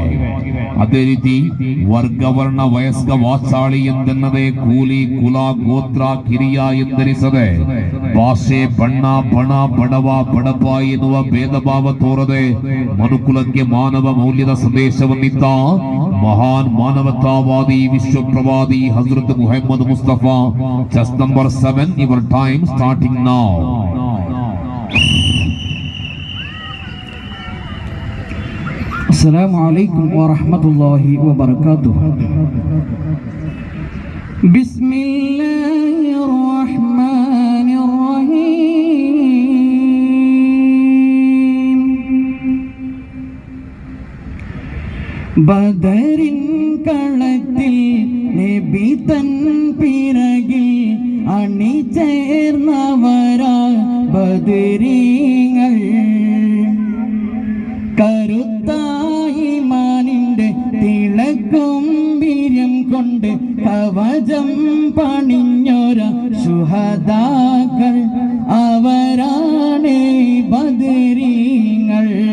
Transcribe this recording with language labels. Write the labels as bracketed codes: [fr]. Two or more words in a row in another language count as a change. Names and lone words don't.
[kn] ಅದೇ ರೀತಿ ವರ್ಗವರ್ಣ ವಯಸ್ಕ ವಾಚಾಳಿ ಎಂದೆನ್ನದೆ, ಕೂಲಿ ಕುಲ ಗೋತ್ರ ಕಿರಿಯ ಎಂದೆನಿಸದೆ, ಭಾಷೆ ಬಣ್ಣ ಬಣ ಬಡವ ಬಡಪ ಎನ್ನುವ ಭೇದ ಭಾವ ತೋರದೆ ಮನುಕುಲಕ್ಕೆ ಮಾನವ ಮೌಲ್ಯದ ಸಂದೇಶವನ್ನಿದ್ದ ಮಹಾನ್ ಮಾನವತಾವಾದಿ ವಿಶ್ವ ಪ್ರವಾದಿ ಹಜರತ್ ಮುಹಮ್ಮದ್ ಮುಸ್ತಫಾ. [en] Chess number 7, your time starting now. [ar] السلام عليكم ورحمة الله وبركاته. بسم الله الرحمن الرحيم. [ml] ബദരിൻ കളത്തിൽ നബി തൻ പിറകിൽ അണിചേർന്നവരാ ബദരീങ്ങൾ. കരുത്തായി മാനിന്റെ തിളക്കും വീര്യം കൊണ്ട് കവചം പണിഞ്ഞൊര ശുഹദാക്കൾ അവരാണ് ബദരീങ്ങൾ.